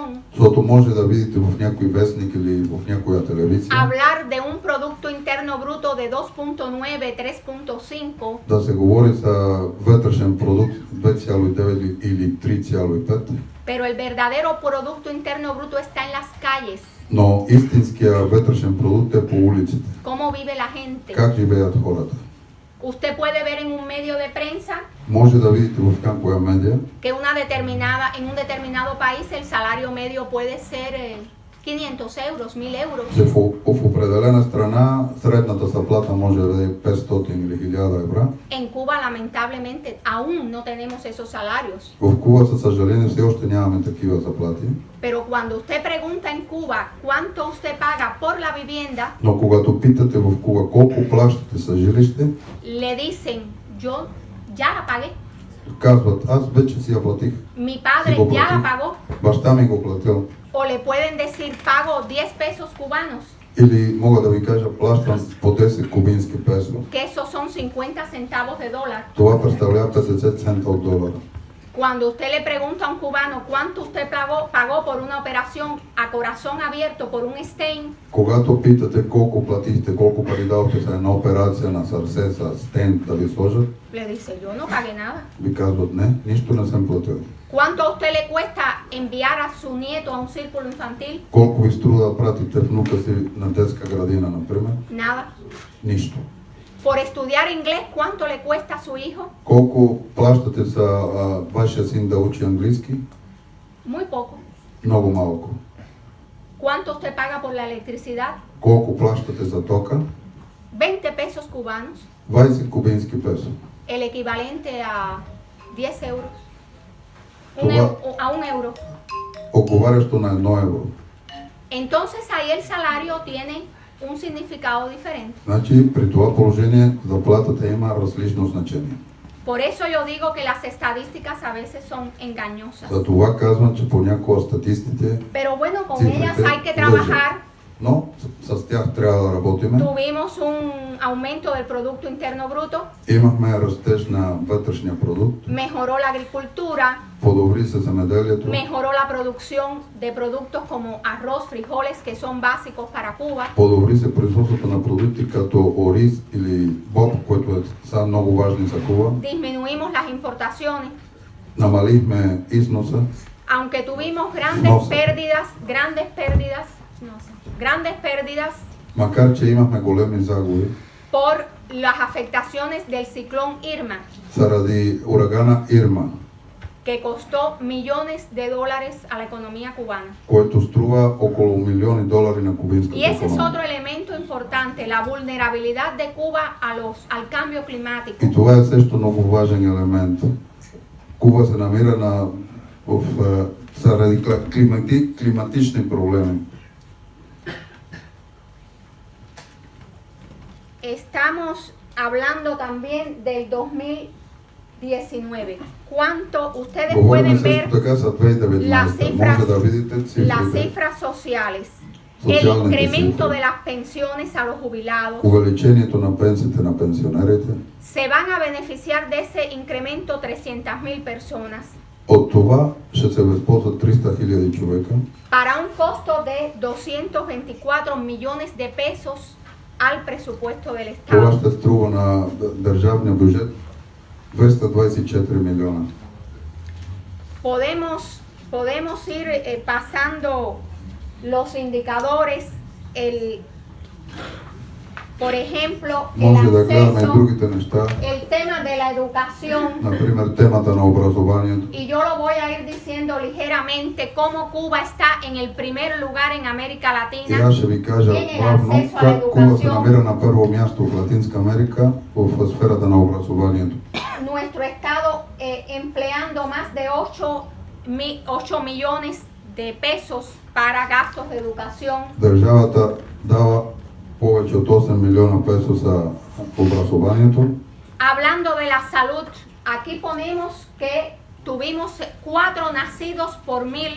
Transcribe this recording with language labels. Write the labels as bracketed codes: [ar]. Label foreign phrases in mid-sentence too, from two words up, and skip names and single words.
[bg] Защото може да видите в някой вестник или в някоя телевизия [es] hablar de un Producto Interno Bruto de 2.9, 3.5, [bg] да се говори за вътрешен продукт 2,9 или 3,5, [es] pero el verdadero Producto Interno Bruto está en las calles. [bg] но истинския вътрешен продукт е по улиците. [es] ¿Cómo vive la gente? [bg] Как живеят хората? [es] Usted puede ver en un medio de prensa [bg] Може да видите в някоя медия, [es] que en un determinado país el salario medio puede ser 500 euros, 1000 euros. [bg] че в определена страна средната заплата може да бъде 500 или 1000 евро. [es] En Cuba, lamentablemente, aún no tenemos esos salarios. [bg] В Куба, със съжаление, все още нямаме такива заплати. [es] Pero cuando usted pregunta en Cuba cuánto usted paga por la vivienda, [bg] Но когато питате в Куба колко плащате за жилище, [es] le dicen, yo ya la pagué. [bg] казват, аз вече си я платих. [es] Mi padre Sí, ya la sí. pagó. [bg] Баща ми го платил. [es] O le pueden decir, pago 10 pesos cubanos. [bg] Или мога да ви кажа, плащам по 10 кубински песо. [es] que esos son 50 centavos de dólar. [bg] Това представлява 50 цента от долара. [es] Cuando usted le pregunta a un cubano cuánto usted pagó por una operación a corazón abierto por un stent, [bg] Когато питате колко платихте, колко пари дадохте за една операция на сърце с стент да ви сложат, [es] le dice, yo no pagué nada. [bg] ви казват не, нищо не съм платил. [es] ¿Cuánto a usted le cuesta enviar a su nieto a un círculo infantil? [bg] Колко ви струва да пратите внука си на детска градина, например? [es] Nada. [bg] Нищо. [es] Por estudiar inglés, ¿cuánto le cuesta a su hijo? [bg] Колко плащате за вашия син да учи английски? [es] Muy poco. [bg] Много малко. [es] ¿Cuánto usted paga por la electricidad? [bg] Колко плащате за тока? [es] 20 pesos cubanos, [bg] 20 кубински песо. [es] el equivalente a 10 euros. A un euro. [bg] Отговарящо на 1 евро. [es] Entonces ahí el salario tiene un significado diferente. [bg] Значи при това положение заплатата има различно значение. [es] Por eso yo digo que las estadísticas a veces son engañosas. [bg] За това казвам, че понякога статистите, [es] Pero bueno, con [bg] Cifrите [es] ellas hay que [bg] лъжат. [es] trabajar. [bg] но с тях трябва да работиме. [es] Tuvimos un aumento del Producto Interno Bruto, [bg] Имахме растеж на вътрешния продукт, [es] mejoró la agricultura, [bg] подобри се земеделието, [es] mejoró la producción de productos como arroz, frijoles, que son básicos para Cuba. [bg] подобри се производството на продукти като ориз или боб, които са много важни за Куба. [es] Disminuimos las importaciones, [bg] Намалихме износа, [es] aunque tuvimos No sé. grandes pérdidas [bg] макар че имахме големи загуби [es] por las afectaciones del ciclón Irma, [bg] заради урагана Ирма, [es] que costó millones de dólares a la economía cubana. [bg] който струва около $милиони на кубинската [es] Y ese es otro [bg] икономика. [es] elemento importante, la vulnerabilidad de Cuba al cambio climático. [bg] И това е също много важен елемент. Куба се намира заради климатични проблеми. [es] Estamos hablando también del 2019. ¿Cuánto ustedes [bg] Говорим [es] pueden ver [bg] също така за 2019. Може да видите [es] las [bg] цифрите. [es] cifras sociales? El [bg] Социалните [es] incremento [bg] цифри. [es] de las pensiones a los jubilados. [bg] Увеличението на пенсиите на пенсионерите. [es] Se van a beneficiar de ese incremento 300,000 personas [bg] От това ще се възползват 300,000 човека [es] para un costo de 224 millones de pesos al presupuesto del [bg] Това [es] Estado. [bg] ще струва на държавния бюджет 224 милиона. [es] Podemos ir pasando los indicadores, por ejemplo, [bg] Може [es] el [bg] да гледаме и [es] acceso, [bg] другите неща, [es] el tema de la educación. [bg] например темата на образованието. [es] Y yo lo voy a ir diciendo ligeramente cómo Cuba está en el primer lugar en América [bg] И аз [es] Latina [bg] ще ви кажа [es] en el [bg] бавно [es] acceso a la [bg] как Куба се [es] educación. [bg] намира на първо място в Латинска Америка в сферата на образованието. [es] Nuestro Estado empleando más de 8 millones de pesos para gastos de educación. [bg] Държавата дава повече от 8 милиона песо за образованието. [es] Hablando de la salud, aquí ponemos que tuvimos 4 nacidos por 1000.